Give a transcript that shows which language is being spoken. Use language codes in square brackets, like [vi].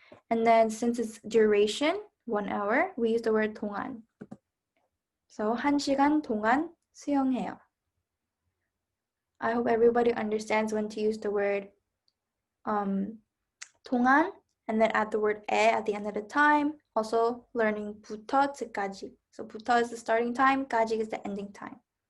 [en] And then since it's duration, 1 hour, we use the word 동안. [ko] So 1시간 동안 수영해요. [en] I hope everybody understands when to use the word 동안 and then add the word 에 at the end of the time. Also learning 부터 까지. So 부터 is the starting time, 까지 is the ending time.